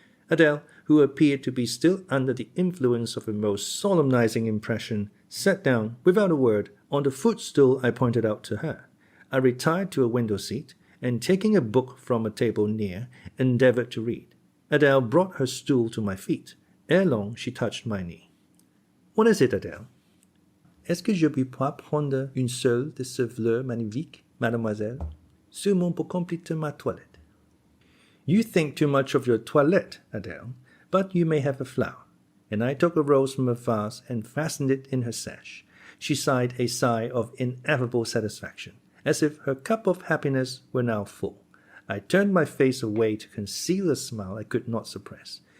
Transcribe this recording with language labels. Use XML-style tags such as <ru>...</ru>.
<en>Adele, who appeared to be still under the influence of a most solemnizing impression, sat down, without a word, on the footstool I pointed out to her. I retired to a window seat, and taking a book from a table near, endeavored to read. Adele brought her stool to my feet. Ere long, she touched my knee. What is it, Adele?</en> <fr>Est-ce que je puis pas prendre une seule de ces fleurs magnifiques, mademoiselle, seulement pour compléter ma toilette?</fr> <en>You think too much of your toilette, Adele, but you may have a flower. And I took a rose from a vase and fastened it in her sash. She sighed a sigh of ineffable satisfaction, as if her cup of happiness were now full. I turned my face away to conceal a smile I could not suppress.</en>